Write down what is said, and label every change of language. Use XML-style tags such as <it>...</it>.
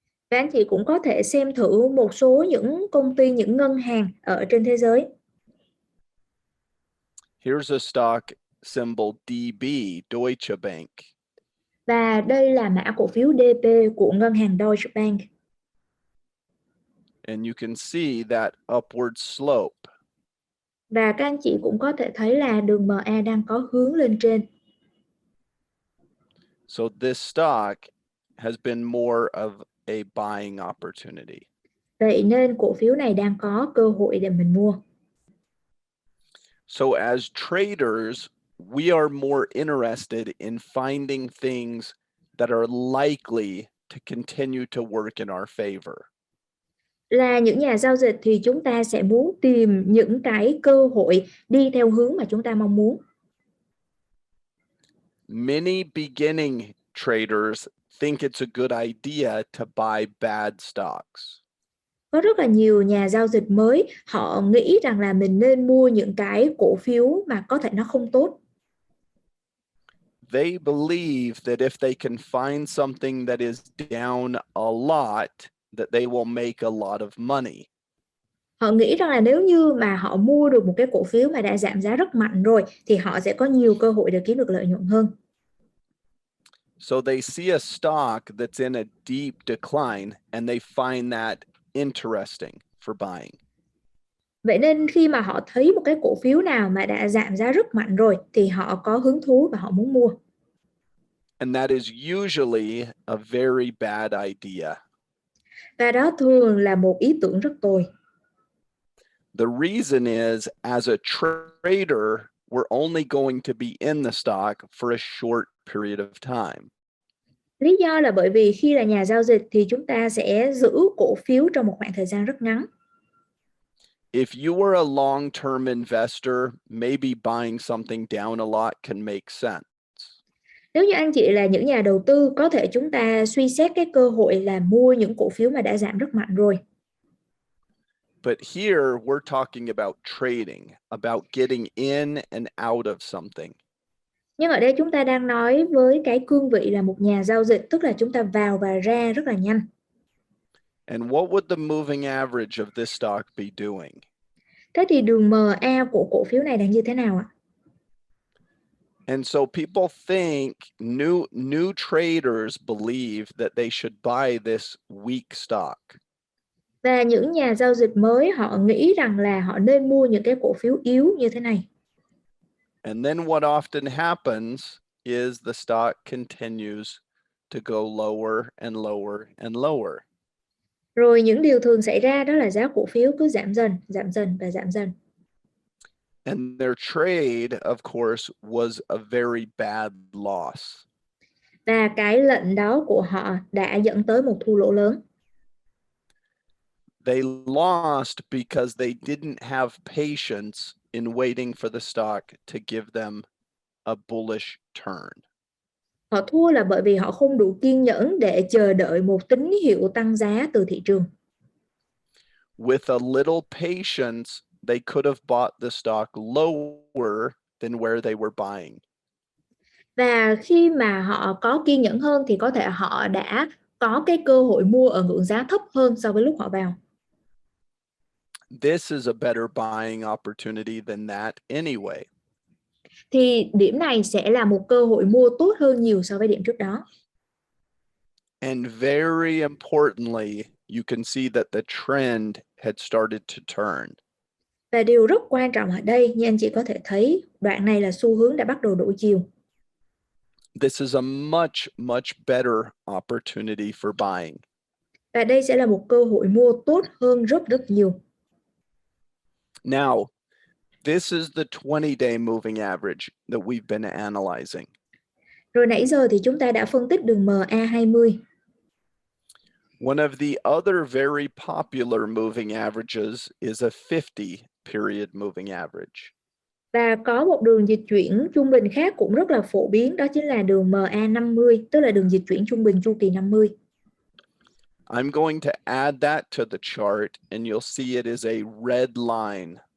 <vi>Và anh chị cũng có thể xem thử một số những công ty, những ngân hàng ở trên thế giới.</vi> <en>Here's a stock symbol DB, Deutsche Bank.</en> <vi>Và đây là mã cổ phiếu DP của ngân hàng Deutsche Bank.</vi> <en>And you can see that upward slope.</en> <vi>Và các anh chị cũng có thể thấy là đường MA đang có hướng lên trên.</vi> <en>So this stock has been more of a buying opportunity.</en> <vi>Vậy nên cổ phiếu này đang có cơ hội để mình mua.</vi> <en>So as traders, we are more interested in finding things that are likely to continue to work in our favor.</en> <vi>Là những nhà giao dịch thì chúng ta sẽ muốn tìm những cái cơ hội đi theo hướng mà chúng ta mong muốn.</vi> <en>Many beginning traders think it's a good idea to buy bad stocks.</en> <vi>Có rất là nhiều nhà giao dịch mới, họ nghĩ rằng là mình nên mua những cái cổ phiếu mà có thể nó không tốt.</vi> <en>They believe that if they can find something that is down a lot, that they will make a lot of money.</en> <vi>Họ nghĩ rằng là nếu như mà họ mua được một cái cổ phiếu mà đã giảm giá rất mạnh rồi thì họ sẽ có nhiều cơ hội để kiếm được lợi nhuận hơn.</vi> <en>So they see a stock that's in a deep decline and they find that interesting for buying.</en> <vi>Vậy nên khi mà họ thấy một cái cổ phiếu nào mà đã giảm giá rất mạnh rồi thì họ có hứng thú và họ muốn mua.</vi> <en>And that is usually a very bad idea.</en> <vi>Và đó thường là một ý tưởng rất tồi.</vi> <en>The reason is, as a trader, we're only going to be in the stock for a short period of time.</en> <vi>Lý do là bởi vì khi là nhà giao dịch thì chúng ta sẽ giữ cổ phiếu trong một khoảng thời gian rất ngắn.</vi> <en>If you were a long-term investor, maybe buying something down a lot can make sense.</en> <vi>Nếu như anh chị là những nhà đầu tư, có thể chúng ta suy xét cái cơ hội là mua những cổ phiếu mà đã giảm rất mạnh rồi.</vi> <en>But here we're talking about trading, about getting in and out of something.</en> <vi>Nhưng ở đây chúng ta đang nói với cái cương vị là một nhà giao dịch, tức là chúng ta vào và ra rất là nhanh.</vi> <en>And what would the moving average of this stock be doing?</en> <vi>Thế thì đường MA của cổ phiếu này đang như thế nào ạ?</vi> <en>And so people think, new traders believe that they should buy this weak stock.</en> <vi>Và những nhà giao dịch mới họ nghĩ rằng là họ nên mua những cái cổ phiếu yếu như thế này.</vi> <en>And then what often happens is the stock continues to go lower and lower and lower.</en> <vi>Rồi những điều thường xảy ra đó là giá cổ phiếu cứ giảm dần và giảm dần.</vi> <en>And their trade, of course, was a very bad loss.</en> <vi>Và cái lệnh đó của họ đã dẫn tới một thua lỗ lớn.</vi> <en>They lost because they didn't have patience in waiting for the stock to give them a bullish turn.</en> <vi>Họ thua là bởi vì họ không đủ kiên nhẫn để chờ đợi một tín hiệu tăng giá từ thị trường.</vi> <en>With a little patience, they could have bought the stock lower than where they were buying.</en> <vi>Và khi mà họ có kiên nhẫn hơn thì có thể họ đã có cái cơ hội mua ở ngưỡng giá thấp hơn so với lúc họ vào.</vi> <en>This is a better buying opportunity than that anyway.</en> <vi>Thì điểm này sẽ là một cơ hội mua tốt hơn nhiều so với điểm trước đó.</vi> <en>And very importantly, you can see that the trend had started to turn.</en> <vi>Và điều rất quan trọng ở đây, như anh chị có thể thấy, đoạn này là xu hướng đã bắt đầu đổi chiều.</vi> <en>This is a much better opportunity for buying.</en> <vi>Và đây sẽ là một cơ hội mua tốt hơn rất nhiều.</vi> <en>Now, this is the 20-day moving average that we've been analyzing.</en> <vi>Rồi nãy giờ thì chúng ta đã phân tích đường MA20.</vi> <en>One of the other very popular moving averages is a 50 period moving average.</en> <vi>Và có một đường dịch chuyển trung bình khác cũng rất là phổ biến, đó chính là đường MA50, tức là đường dịch chuyển trung bình chu kỳ 50.</vi> <en>I'm going to add that to the chart and you'll see it is a red line.</en>